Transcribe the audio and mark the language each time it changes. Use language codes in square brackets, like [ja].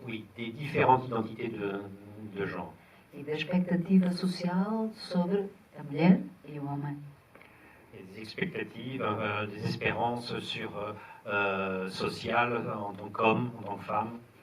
[fr] Oui, des différentes identités de genre. [pt] E da expectativa social sobre a mulher e o homem. [fr] Et des expectatives, des espérances sur sociales en tant qu'homme, en tant que femme.